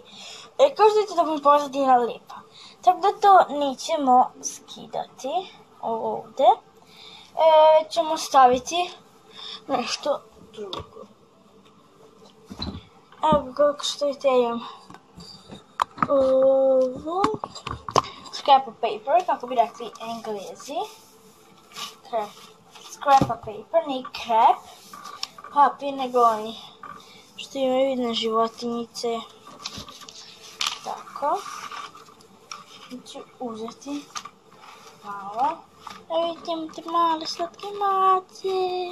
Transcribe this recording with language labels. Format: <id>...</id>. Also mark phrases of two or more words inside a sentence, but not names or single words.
<hr>Kao što vidite da mi pozadina lijepa. Tako da to nećemo skidati ovdje. Ćemo staviti nešto drugo. Evo kako što vidite imam ovo.</hr> <en>Scrap of paper,</en> <hr>kako bi rekli Englezi.</hr> <en>Scrap of paper,</en> <hr>ne crap. Papir nego oni što imaju vidne životinjice. Tako. Ću uzeti malo. Evo vidite imate male slatke mace.</hr>